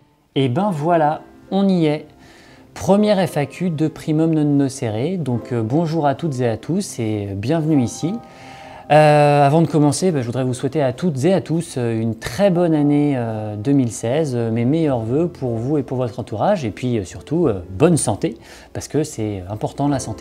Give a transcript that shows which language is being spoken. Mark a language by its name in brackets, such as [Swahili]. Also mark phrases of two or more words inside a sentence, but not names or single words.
[French] Et ben voilà, on y est. Première FAQ de Primum non nocere. Donc bonjour à toutes et à tous et bienvenue ici. Avant de commencer, je voudrais vous souhaiter à toutes et à tous une très bonne année 2016, mes meilleurs voeux pour vous et pour votre entourage, et puis surtout bonne santé, parce que c'est important la santé.